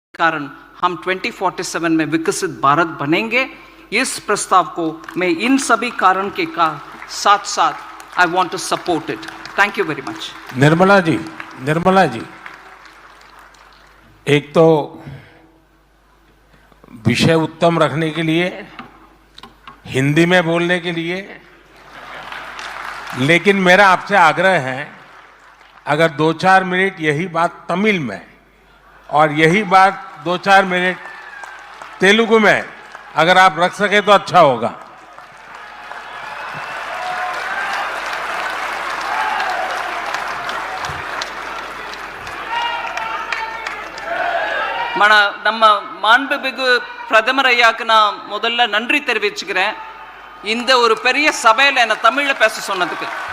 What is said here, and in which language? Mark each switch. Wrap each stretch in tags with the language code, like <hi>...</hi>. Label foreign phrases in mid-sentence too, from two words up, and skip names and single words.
<hi>कारण हम 2047 में विकसित भारत बनेंगे। इस प्रस्ताव को मैं इन सभी कारण के साथ साथ</hi> <en>I want to support it. Thank you very much.</en> <hi>निर्मला जी, एक तो विषय उत्तम रखने के लिए, हिंदी में बोलने के लिए, लेकिन मेरा आपसे आग्रह है अगर 2-4 मिनट यही बात तमिल में और यही बात 2-4 मिनट तेलुगु में अगर आप रख सके तो अच्छा होगा।</hi> <ta>நம்ம மாண்புமிகு பிரதமர் ஐயாக்கு நான் முதல்ல நன்றி தெரிவிச்சுக்கிறேன் இந்த ஒரு பெரிய சபையில் என்ன தமிழ்ல பேச சொன்னதுக்கு।</ta>